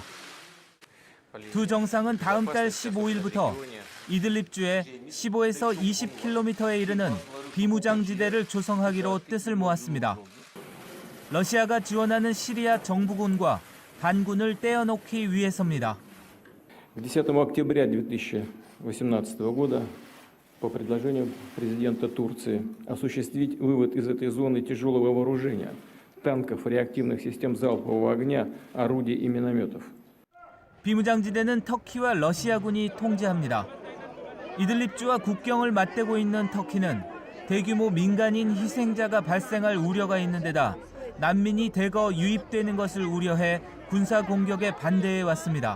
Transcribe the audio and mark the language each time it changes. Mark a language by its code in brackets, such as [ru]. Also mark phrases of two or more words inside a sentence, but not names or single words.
[ko] 두 정상은 다음 달 15일부터 이들립주에 15에서 20km에 이르는 비무장지대를 조성하기로 뜻을 모았습니다. 러시아가 지원하는 시리아 정부군과 반군을 떼어놓기 위해서입니다. [ru] 10 октября 2018 года по предложению президента Турции осуществить вывод из этой зоны тяжелого вооружения, танков, реактивных систем залпового огня, орудий и минометов. [ko] 비무장지대는 터키와 러시아군이 통제합니다. 이들립주와 국경을 맞대고 있는 터키는 대규모 민간인 희생자가 발생할 우려가 있는 데다 난민이 대거 유입되는 것을 우려해 군사 공격에 반대해 왔습니다.